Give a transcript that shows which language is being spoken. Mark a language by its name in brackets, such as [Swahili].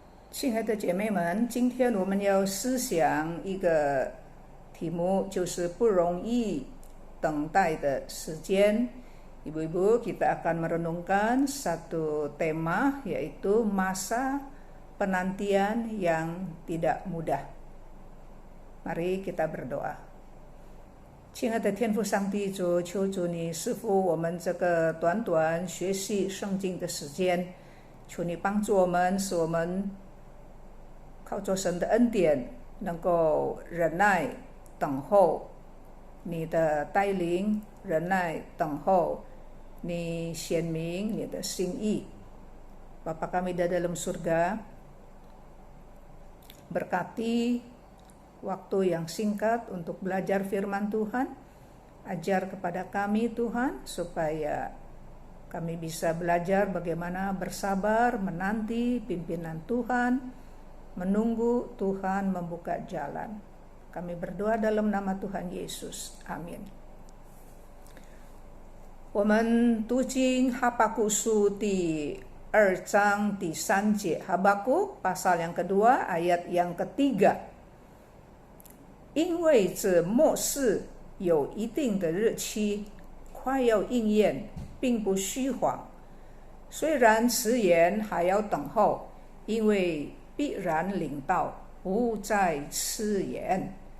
[Chinese] 亲爱的姐妹们，今天我们要思想一个题目，就是不容易等待的时间。 [Indonesian] Ibu-ibu, kita akan merenungkan satu tema, yaitu masa penantian yang tidak mudah. Mari kita berdoa. [Chinese] 亲爱的天父上帝主，求主你赐福我们这个短短学习圣经的时间，求你帮助我们，使我们靠着神的恩典，能够忍耐等候你的带领，忍耐等候你显明你的心意。 [Indonesian] Bapa kami di dalam surga, berkati waktu yang singkat untuk belajar firman Tuhan. Ajar kepada kami Tuhan, supaya kami bisa belajar bagaimana bersabar menanti pimpinan Tuhan, menunggu Tuhan membuka jalan. Kami berdoa dalam nama Tuhan Yesus. Amin. [Chinese] 我们读经哈巴谷书第2章第3节， [Indonesian] Habakuk pasal yang kedua ayat yang ketiga. [Chinese] 因为这末世有一定的日期，快要应验，并不虚谎。虽然迟延，还要等候，因为必然临到，不再迟延。